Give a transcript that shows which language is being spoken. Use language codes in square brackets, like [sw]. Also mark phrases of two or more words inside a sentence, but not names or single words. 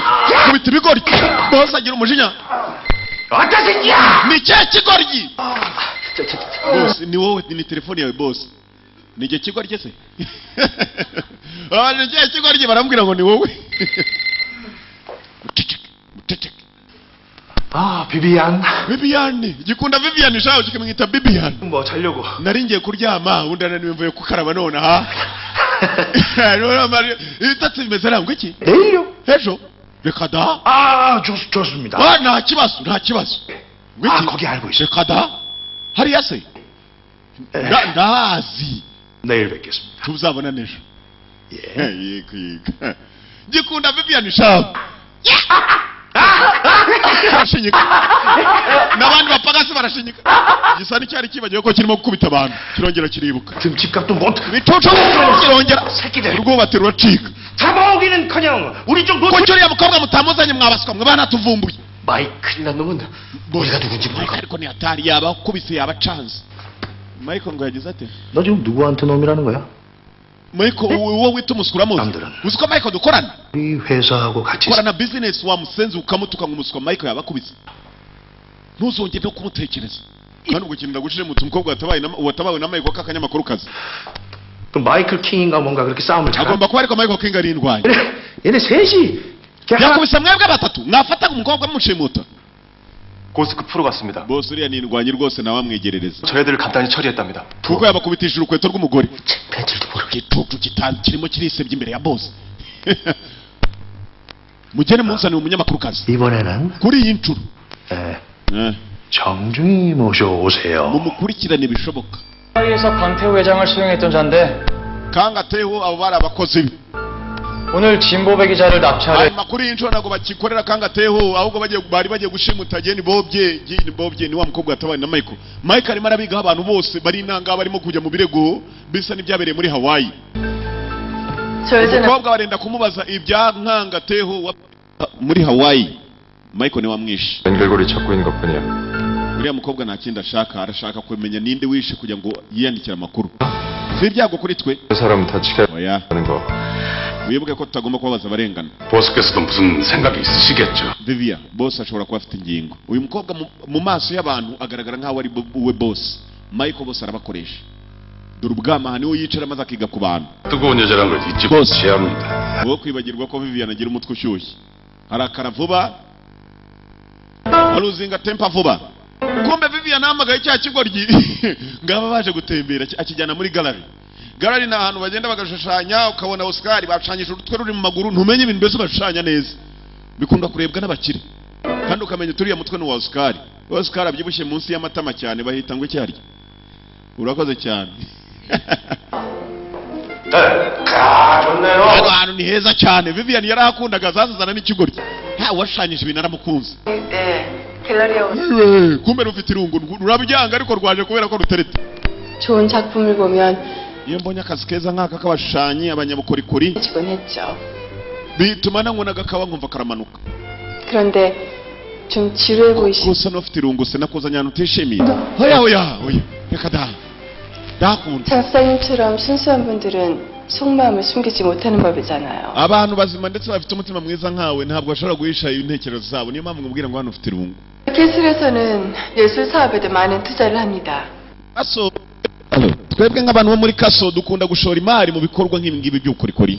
[rw] Kubita ibigoryi. Boss agira umujinya. [ko] 어떠세요? [rw] Ni cya kigoryi. Boss ni wowe ni telefone yawe boss. Ni igihe kigoryi se? Ni cya kigoryi barambwira ngo ni wowe. Mutecek. [ko] 아, 비비안. [rw] Viviane, gikunda Viviane shaho kikamwita Bibiane. [ko] 뭐 자려고. [rw] Nari ngiye kuryama undi ananiwe mvuye kukaraba none ha. None mari itatse bimeze ngo iki? [ko] 내일요? [rw] Ejo. Reka da. [ko] 아, 좋습니다. [rw] nta kibazo. [ko] 아, 거기 알고 있어요. [rw] Reka da. Hariya se? Ndazi. [ko] 내일 뵙겠습니다. [rw] Tuzabona nejo. [ko] 예. [rw] Yego. Gikunda Viviane shaho. Barashinyika. N'abandi bapagasi barashinyika. Gisa n'icyari kibagiwe ko kirimo gukubita abantu. Kirongera kiribuka. [ko] 지금 집값도 못. [rw] Bitoco kirongera. [ko] 새끼들. [rw] Urwubati ruracika. [ko] 잡아오기는커녕 우리 좀 [rw] Ko cyuriya mukobwa mutamuzanye mwabaswa mwe bana tuvumbuye. [ko] 마이클이란 놈은 우리가 누군지 모르고. [rw] Ariko ni atari yaba kubise yaba chance. Michael ngo yagize ate? [ko] 너 지금 누구한테 놈이라는 거야? [rw] Michael uwo wita umusukura muzi. [ko] 남들은. [rw] Uziko Michael dukorana? [ko] 우리 회사하고 같이 [rw] Korana business wa musenzi ukamutuka ngo umusukura Michael yaba kubise. Ntuzongere no kumutekereza. Kandi ubwo kintu ndagushije mu umukobwa watabawe na Michael kakanyamakuru kazi. [ko] 그 마이클 킹인가 뭔가 그렇게 싸움을 잘. [rw] Agomba kuba ariko Michael King ari indwanya. [ko] 얘네 셋이 [rw] Yakubise mwebwe batatu mwafata umukobwa mushimuta. [ko] 고스크 프로 같습니다. [rw] Boss uriya ni indwanyi rwose nawe amwegerereza. [ko] 저희들을 간단히 처리했답니다. [rw] Kuko yabakubitishije urukweto rw'umugore. [ko] 벤츠도 모르고. [rw] Igitutu kirimo kirisebye imbere ya boss. Mugene munzanire umunyamakuru kazi. [ko] 이번에는 [rw] Kuri iyi ncuro. [ko] 정중히 모셔오세요. [rw] mumukurikirane bishoboka. [ko] 파리에서 강태호 회장을 수행했던 자인데 [rw] Kangateho abo bari abakozi be. [ko] 오늘 진보배 기자를 납치하려 [rw] Ayo makuru y'inshuro ntabwo bakikorera Kangateho ahubwo bari bagiye gushimuta Jeni Bobye ni wa mukobwa yatabaye na Michael. Michael arimo arabigaho abantu bose bari inanga barimo kujya mu birego bisa n'ibyabereye muri Hawaii. [ko] 저 예전에 [rw] Umukobwa barenda kumubaza ibya Kangateho muri Hawaii. Michael ni wamwishe. [ko] 연결고리 찾고 있는 것뿐이야. [rw] Uriya mukobwa nta kindi arashaka kumenya ninde wishe kugira ngo yiyandikire amakuru. Si ibyago kuri twe. [ko] 그 사람은 다 지켜야 [rw] Oya. [ko] 하는 거. [rw] Wibuke ko tutagomba kubabaza abarengana. [ko] 보스께서도 무슨 생각이 있으시겠죠. [rw] Vivian, boss ashobora kuba afite ingingo. Uyu mukobwa mu maso y'abantu agaragara nkaho ari we boss. Michael boss arabakoresha. Dore ubwama niwe yicara maze akiga ku bantu. [ko] 뜨거운 여자란 걸 잊지 보스. 못해야 합니다. [rw] Wowe kwibagirwa ko Vivian agira umutwe ushyushye. Arakara vuba. Aruzinga tempa vuba. Kumbe Vivian amagaye cya kigoryi. Ngaba baje gutembera akijyana muri gallery. Gallery ni ahantu bagenda bagashushanya ukabona Oscar bashanyije urutwe ruri mu maguru ntumenye ibintu mbese bashushanya neza. Bikunda kurebwa n'abakire. Kandi ukamenya turiya mutwe ni wa Oscar. Oscar abyibushye munsi y'amatama cyane bahita ngo icyarya. Urakoze cyane. [ko] 좋네요. [rw] Ahantu ni heza cyane. Vivian yarahakundaga zazana n'ikigoryi. Washanyije ibintu aramukunze. [ko] 네, 갤러리에 [rw] Kumbe rufite irungu rurabyanga ariko rwaje kubera ko ruterete. [ko] 좋은 작품을 보면 [rw] Iyo mbonye akazi keza nk'aka k'abashushanyi abanyabukorikori [ko] 지곤 했죠. [rw] bituma nangona gakaba nkumva karamanuka. [ko] 그런데 좀 지루해 보이시. [rw] Gusa n'ufite irungu se nakuzanya ahantu utishimiye. Oya. Reka da. Dakunda. [ko] 작사님처럼 순수한 분들은 속마음을 숨기지 못하는 법이잖아요. [rw] Abantu bazima ndetse bafite umutima mwiza nkawe ntabwo bashobora guhisha intekerezo zabo. Niyo mpamvu ngubwira ngo hano ufite irungu. [ko] 기술에서는 예술 사업에도 많은 투자를 합니다. [rw] Aso twebwe nk'abantu bo muri Kaso dukunda gushora imari mu bikorwa nk'ibi ngibi by'ubukorikori.